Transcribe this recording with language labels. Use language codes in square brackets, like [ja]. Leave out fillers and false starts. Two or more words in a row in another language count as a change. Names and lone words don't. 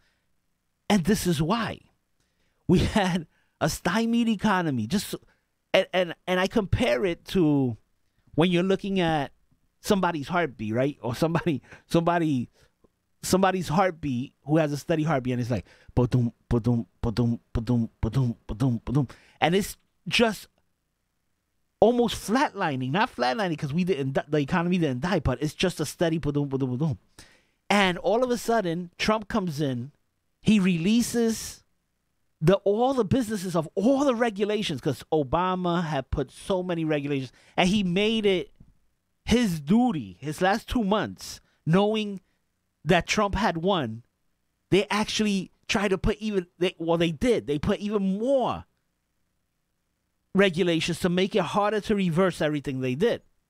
[en] And this is why. We had a stymied economy. And I compare it to when you're looking at somebody's heartbeat, right? Or somebody's heartbeat who has a steady heartbeat, and it's like ba-dum, ba-dum, ba-dum, ba-dum, ba-dum, ba-dum, ba-dum. And it's just almost flatlining. Not flatlining because the economy didn't die, but it's just a steady ba-dum, ba-dum, ba-dum. And all of a sudden, Trump comes in, he releases all the businesses of all the regulations, because Obama had put so many regulations, and he made it his duty, his last 2 months, knowing that Trump had won, they actually tried to put they put even more regulations to make it harder to reverse everything they did.